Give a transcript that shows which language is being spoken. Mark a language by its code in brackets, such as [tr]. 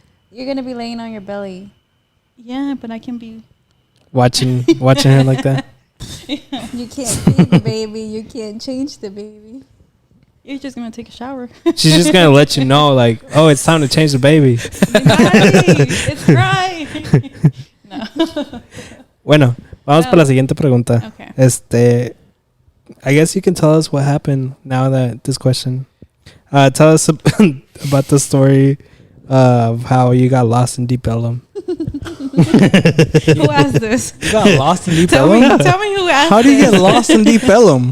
[en] You're gonna be laying on your belly. Yeah, but I can be. Watching her like that. You can't feed the baby. You can't change the baby. You're just gonna take a shower. She's just gonna let you know, like, oh, it's time to change the baby. It's crying. No. [es] Bueno, vamos para la siguiente pregunta. [en] Okay. I guess you can tell us what happened now that this question. Tell us about the story of how you got lost in Deep Ellum. Who asked this? You got lost in Deep Tell Ellum? me who asked How do you this. get lost in Deep Ellum?